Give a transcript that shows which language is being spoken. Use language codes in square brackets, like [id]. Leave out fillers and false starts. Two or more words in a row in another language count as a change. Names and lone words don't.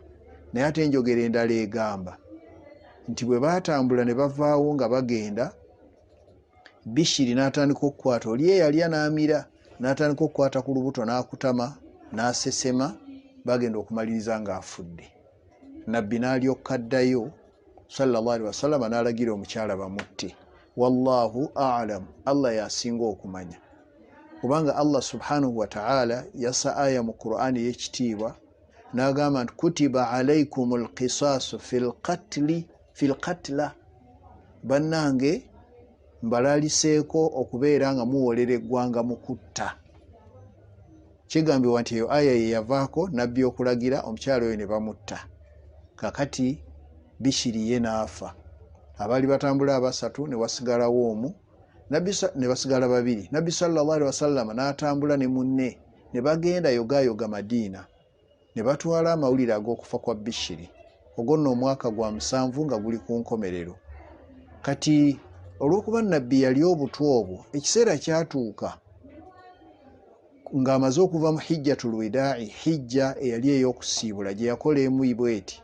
[lg] Naye ate enjogera endala egamba nti bwe baatambula ne bavaawo nga bagenda, Bishiri n'atandika okukwata oli eyali anaamira, n'atandika okukwata ku lubuto n'akutama n'asesema, bagenda okumaliriza ng'afudde. Nabbi n'alyoka addayo [ar] صلى الله عليه وسلم [lg] n'alagira omukyala bamutte. [ar] والله أعلم, [lg] Allah yasinga okumanya. Kubanga Allah [ar] سبحانه وتعالى [lg] yassa aya mu Qur'ani y'ekitiibwa n'agamba nti [ar] كتب عليكم القصاص في القتلى, [lg] bannange mbalaliseeko okubeera nga muwolera eggwanga mu kutta. Kigambibwa nti eyo aya ye yavaako nabbi okulagira omukyalo oyo ne bamutta. Kakati Bishiri ye n'afa. Abaali batambula abasatu ne wasigalawo omu, ne basigala babiri. Nabbi [ar] صلى الله عليه وسلم [lg] n'atambula ne munne ne bagenda yogayoga Madiina, ne batwala amawulire ag'okufa kwa Bishiri. Ogwo nno omwaka gwa 7 nga guli ku nkomerero. Kati olw'okuba nabbi yali obutwa obwo, ekiseera kyatuuka ng'amaze okuva mu [ar] حجة الوداع, [lg] hijja eyali ey'okusiibula gye yakola emu bweti.